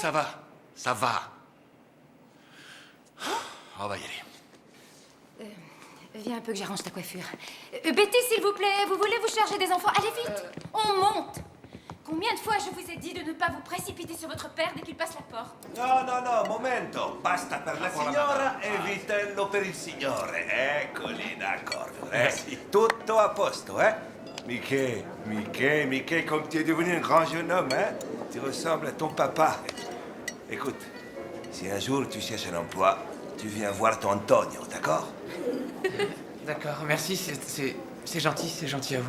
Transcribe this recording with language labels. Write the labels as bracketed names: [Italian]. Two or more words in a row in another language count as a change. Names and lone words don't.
[French] que ça va. Ça va. On va y aller. Viens un peu que j'arrange ta coiffure. Betty, s'il vous plaît, vous voulez vous charger des enfants? Allez vite, on monte. Combien de fois je vous ai dit de ne pas vous précipiter sur votre père dès qu'il passe la porte? [Italian] No, momento. Basta per la signora e vitello per il signore. Eccoli, d'accordo. Tutto a posto, [French] Mickey, comme tu es devenu un grand jeune homme, tu ressembles à ton papa. Écoute, si un jour tu cherches un emploi, tu viens voir ton Antonio, d'accord? D'accord, merci, c'est gentil à vous.